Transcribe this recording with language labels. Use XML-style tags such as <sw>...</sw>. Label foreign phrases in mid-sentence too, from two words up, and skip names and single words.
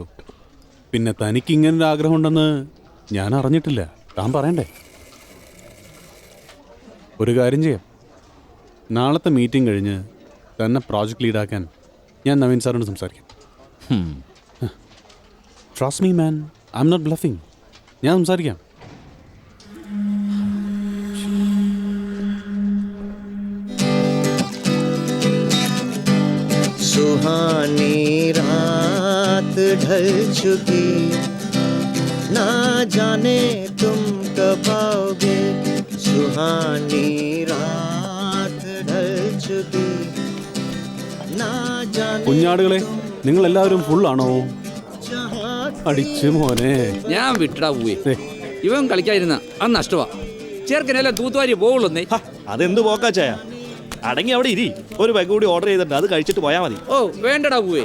<ml>പിന്നെ തനിക്ക് ഇങ്ങനൊരു ആഗ്രഹം ഉണ്ടെന്ന് ഞാൻ അറിഞ്ഞിട്ടില്ല. താൻ പറയണ്ടേ? ഒരു കാര്യം ചെയ്യാം, നാളത്തെ മീറ്റിംഗ് കഴിഞ്ഞ് തന്നെ</ml> <en>project leadākkān</en> <ml>ഞാൻ നവീൻ സാറിനോട് സംസാരിക്കാം.</ml> <en>Trust me man, I'm not bluffing.</en> <ml>ഞാൻ സംസാരിക്കാം.</ml> <hi>सुहानी रात ढल चुकी, ना जाने तुम कब आओगे. सुहानी रात ढल चुकी, ना जाने.</hi> <ml>കുഞ്ഞാടുകളെ, നിങ്ങൾ എല്ലാവരും ഫുള്ളാണോ? അടിച്ചു മോനെ. ഞാൻ വിട്ടടാ പോവേ. ഇവൻ കളിക്കാതിരുന്ന അത് നഷ്ടമാ. ചേർക്കനെല്ലാം തൂത്തുവാരി പോവുള്ളൂന്നേ. അതെന്ത് പോക്കാച്ചായ? അടങ്ങി അവിടെ ഇരി. ഒരു ബാഗ് കൂടി ഓർഡർ ചെയ്തിട്ടുണ്ട്, അത് കഴിച്ചിട്ട് പോയാൽ മതി. ഓ വേണ്ടടാ പോവേ.</ml>